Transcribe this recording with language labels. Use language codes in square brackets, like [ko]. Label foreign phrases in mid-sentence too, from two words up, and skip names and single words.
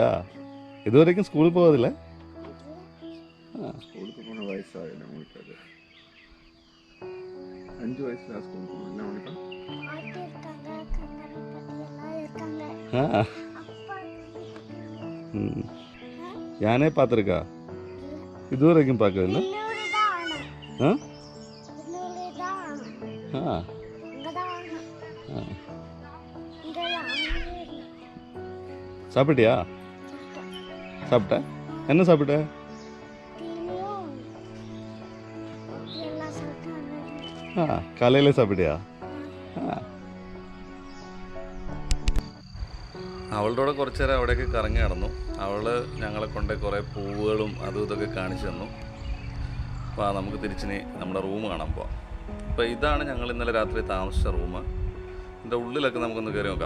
[ml] ഇതുവരെയ്ക്കും സ്കൂളിൽ പോകാതില്ലേ? [ta] ഞാനே பார்த்துருக்கா? இதுவரைக்கும் பார்க்கல. சாப்பிட்டியா? சாப்பிட்ட? என்ன சாப்பிட்ட? காலையில சாப்பிட்டியா? [ml] അവളുടെ കൂടെ കുറച്ച് നേരം അവിടെയൊക്കെ കറങ്ങി നടന്നു. അവൾ ഞങ്ങളെ കൊണ്ട് കുറേ പൂവുകളും അതും ഇതൊക്കെ കാണിച്ചു തന്നു. അപ്പോൾ നമുക്ക് തിരിച്ചിനി നമ്മുടെ റൂം കാണാൻ പോവാം. അപ്പോൾ ഇതാണ് ഞങ്ങൾ ഇന്നലെ രാത്രി താമസിച്ച റൂം. ഇതിൻ്റെ ഉള്ളിലൊക്കെ നമുക്കൊന്ന് കയറി നോക്കാം.